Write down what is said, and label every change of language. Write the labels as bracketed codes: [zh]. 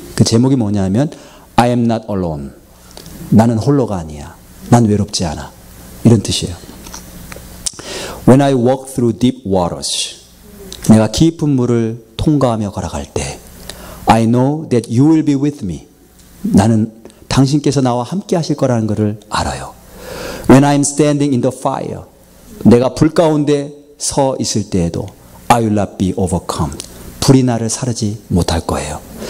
[ko] 그 제목이 뭐냐면 [en] I am not alone. [ko] 나는 홀로가 아니야. 난 외롭지 않아. 이런 뜻이에요. [en] When I walk through deep waters. [ko] 내가 깊은 물을 통과하며 걸어갈 때 [en] I know that you will be with me. [ko] 나는 당신께서 나와 함께 하실 거라는 것을 알아요. [en] When I'm standing in the fire. [ko] 내가 불 가운데 서 있을 때에도 [en] I will not be overcome. [ko] 불이 나를 사르지 못할 거예요.